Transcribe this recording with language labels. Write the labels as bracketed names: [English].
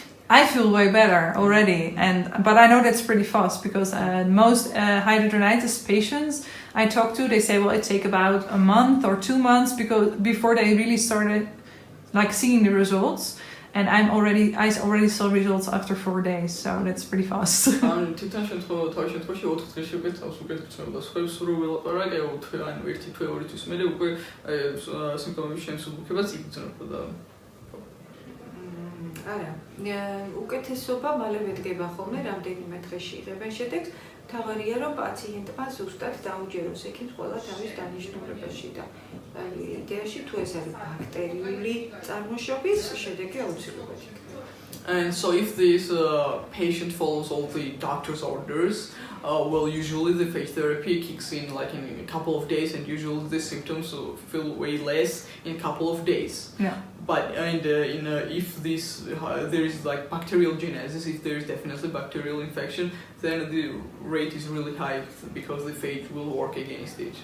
[English] I feel way better already, but I know that's pretty fast because most hidradenitis patients I talk to, they say, well, it takes about a month or 2 months before they really started like seeing the results, and I already saw results after 4 days, so that's pretty fast. [Georgian] თვითონ შემთხვევაში 4 დღეში უკვე თავს უკეთებთ და სხვებს რო ველაპარაკებთ, ანუ 1-2 თვის მერე უკვე სიმპტომების შემსუბუქებაც იგრძნობა. არა, უკეთესობა მალევე დგება ხოლმე, რამდენიმე დღეში იღებენ შედეგს. თავარია რომ პაციენტმა ზუსტად დაუჯეროს ექიმს ყველა თავის დანიშნულებაში და იდეაში თუ ეს არის ბაქტერიული წარმოშობის შედეგი აუცილებლად იქნება. [English] And so if this patient follows all the doctor's orders, well, usually the phage therapy kicks in like in a couple of days, and usually the symptoms feel way less in a couple of days. Yeah. But if there is like bacterial genesis, if there is definitely bacterial infection, then the rate is really high because the phage will work against it.